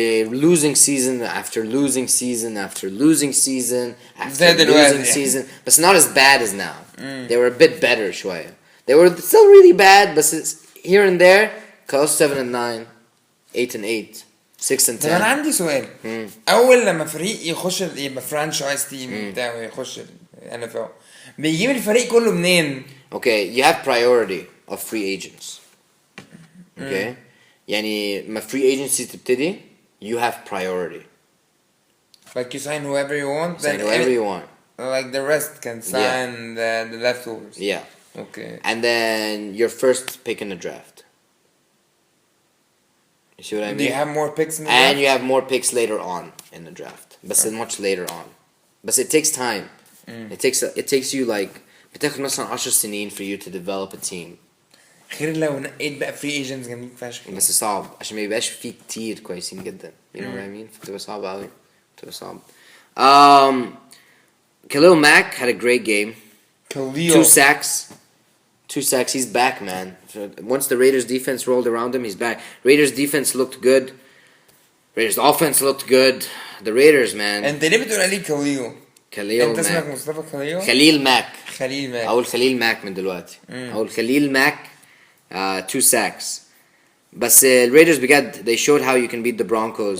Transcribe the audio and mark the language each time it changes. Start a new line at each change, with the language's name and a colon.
English: Losing season after losing season after losing season after losing season, but it's not as bad as now. They were a bit better شوية. They were still really bad, but it's here and there. Close 7-9, 8-8, 6-10.
Arabic: أنا عندي سؤال. أول لما فريق يخش يبقى franchise team بتاعه يخش NFL بيجيب الفريق كله منين؟
English: Okay, you have priority of free agents. Okay.
Arabic: يعني ما free agency تبتدي
English: you have priority. Like you sign whoever you want. Like the rest can sign the leftovers. Yeah. Okay. And then your first pick in the draft. You see what I mean? Do you have more picks in the draft? And you have more picks later on in the draft. But much later on. But it takes time. It takes you like
Arabic: بتاخد مثلا 10 سنين
English: for you to develop a team.
Arabic: غير لو نقيت بقى فري ايجنتس جامدين فشخ. بس صعب عشان ما يبقاش فيه كتير كويسين جدا.
English: You know what I mean?
Arabic: بتبقى صعبة أوي. بتبقى صعب.
English: Khalil Mack had a great game. 2 sacks. 2 sacks. He's back, man. Once the Raiders defense rolled around him, he's back. Raiders defense looked good. Raiders offense looked good. The Raiders, man.
Arabic: انت ليه بتقول عليه كاليو؟
English: Khalil
Arabic: انت اسمك
English: Mack.
Arabic: مصطفى كاليو؟
English: Khalil Mack.
Arabic: خليل ماك. أقول Khalil Mack من دلوقتي.
English: أقول Khalil Mack 2 sacks. بس Raiders بجد they showed how you can beat the Broncos.